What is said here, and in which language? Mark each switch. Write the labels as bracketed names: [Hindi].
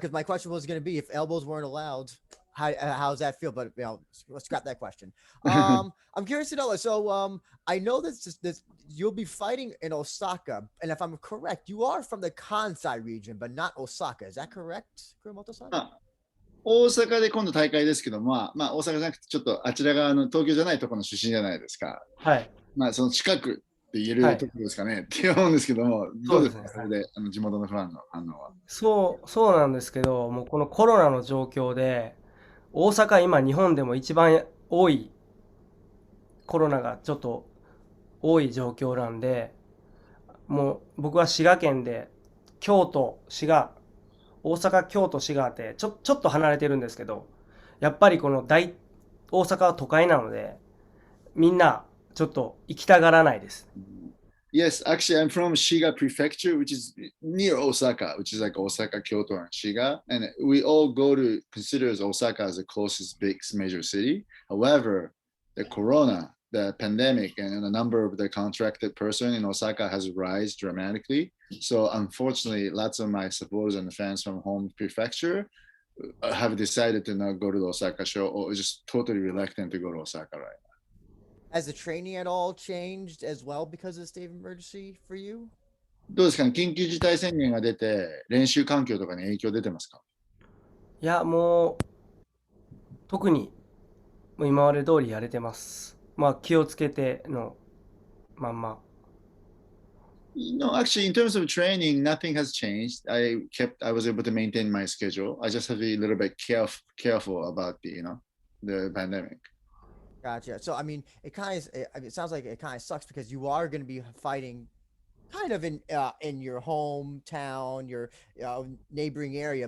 [English] Because my question was going to be if elbows weren't allowed, how's that feel? But let's scrap that question. I'm curious to know. So, I know this you'll be fighting in Osaka, and if I'm correct, you are from the Kansai region, but not Osaka. Is that correct, Kuramoto-san? [Japanese] まあ、大阪で今度大会ですけど、まあ、大阪じゃなくて、ちょっとあちら側の東京じゃないところの出身じゃないですか。はい。まあ、その近くって言えはいるところですかね、って思うんですけども、どうですか、そうですね。それで地元のファンの反応は。そうなんですけど、もうこのコロナの状況で、大阪今日本でも一番多いコロナがちょっと多い状況なんで、もう僕は滋賀県で、京都、滋賀、大阪、京都、滋賀ってちょっと離れてるんですけど、やっぱりこの大阪は都会なので、みんなちょっと行きたがらないです。 [English] Yes, actually, I'm from Shiga Prefecture, which is near Osaka, which is like Osaka, Kyoto, and Shiga. And we all go to consider Osaka as the closest big major city. However, the corona, the pandemic, and the number of the contracted person in Osaka has risen dramatically. So unfortunately, lots of my supporters and fans from home prefecture have decided to not go to the Osaka show or just totally reluctant to go to Osaka right now. Has the training at all changed as well because of the state of emergency for you? [Japanese] どうですかね、緊急事態宣言が出て、練習環境とかに影響出てますか？いや、もう特にもう今まで通りやれてます。まあ気をつけてのまんま。 [English] No, actually, in terms of training, nothing has changed. I was able to maintain my schedule. I just have to be a little bit careful about the pandemic. Gotcha. So I mean, it sounds like it kind of sucks because you are going to be fighting kind of in your hometown, your neighboring area.